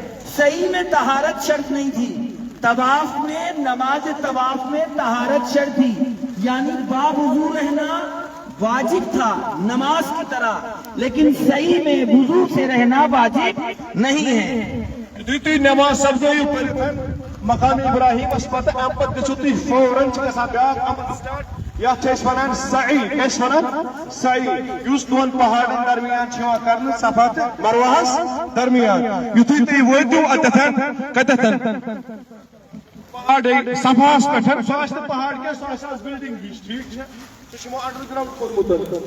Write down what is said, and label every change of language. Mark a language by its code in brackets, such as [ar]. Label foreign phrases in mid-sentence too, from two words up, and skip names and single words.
[ur] صحیح میں طہارت شرط نہیں تھی، طواف میں، نماز طواف میں طہارت شرط تھی، یعنی باوضو رہنا واجب تھا نماز کی طرح، لیکن صحیح میں وضو سے رہنا واجب نہیں ہے۔ [ks] تھی نماز سپدو پڑھتھ مقام ابراہیم اس پتہ ام پتہ گژھو تھی فوراً گژھان بیاکھ عمل سٹارٹ، یتھ چھِ أسۍ وَنان سعی، کیٛاہ چھِ وَنان سعی، یُس دۄن پہاڑن درمیان چھُ یِوان کرنہٕ صفا تہٕ مروہس درمیان۔ یُتھُے تُہۍ وٲتِو اَتٮ۪تھ کتٮ۪تھ پہاڑ صفاہس پٮ۪ٹھ، سُہ آسہِ نہٕ پہاڑ کینٛہہ، سُہ آسہِ آز بِلڈِنٛگ ہِش، ٹھیٖک چھا، سُہ چھُ یِمو انڈر گراؤنڈ کوٚرمُت۔